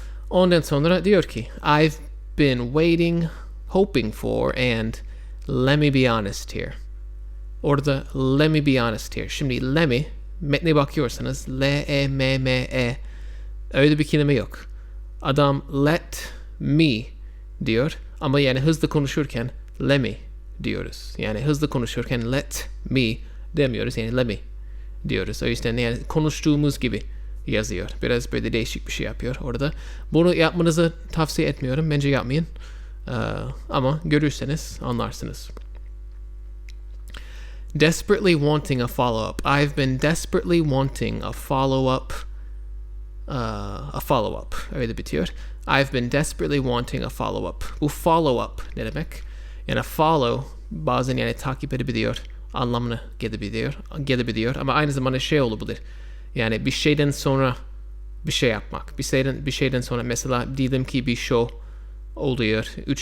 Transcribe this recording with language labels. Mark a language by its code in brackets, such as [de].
[tr] Ondan sonra diyor ki [en] I've been waiting, hoping for and let me be honest here. [tr] Orada [en] let me be honest here. [tr] Şimdi [en] let me [tr] metne bakıyorsanız L-E-M-M-E öyle bir kelime yok. Adam [en] let me [tr] diyor ama yani hızlı konuşurken let me diyoruz. Yani hızlı konuşurken [en] let me [tr] demiyoruz yani let me diyoruz. O yüzden yani konuştuğumuz gibi yazıyor. Biraz böyle değişik bir şey yapıyor orada. Bunu yapmanızı tavsiye etmiyorum. Bence yapmayın. Ama görürseniz anlarsınız. [en] Desperately wanting a follow-up. I've been desperately wanting a follow-up. A follow-up. [tr] Öyle bitiyor. [en] I've been desperately wanting a follow-up. [tr] Bu follow-up ne demek? Yani follow bazen yani takip edebiliyor. Anlamına gelebiliyor. Ama aynı zamanda olabilir. Yani bir şeyden sonra bir şey yapmak. Bir şeyden sonra mesela diyelim ki bir show oluyor.